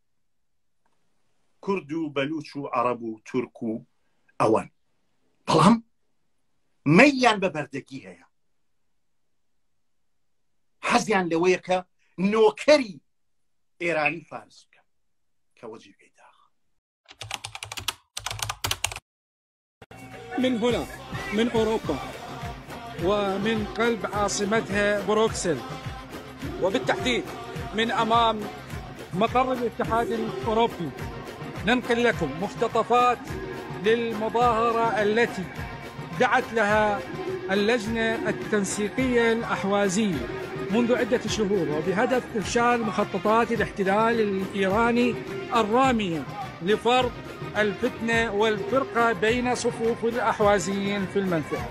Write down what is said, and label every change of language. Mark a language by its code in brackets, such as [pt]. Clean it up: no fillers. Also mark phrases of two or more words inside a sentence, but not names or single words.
[ckb] کورد و بەلوچ و عەرەب و تورک و ئەوان، بەڵام مەیلیان بە بەردەگی هەیە، حەزیان لەوەیە کە نۆکەری ئێرانی فارس بکەن کە وەجیبەی داخ. [ar] من هنا من أوروبا ومن قلب عاصمتها بروكسل، وبالتحديد من أمام مقر الاتحاد الأوروبي، ننقل لكم مقتطفات للمظاهرة التي دعت لها اللجنة التنسيقية الأحوازية منذ عدة شهور، وبهدف إفشال مخططات الاحتلال الإيراني الرامية لفرض الفتنة والفرقة بين صفوف الأحوازيين في المنطقة.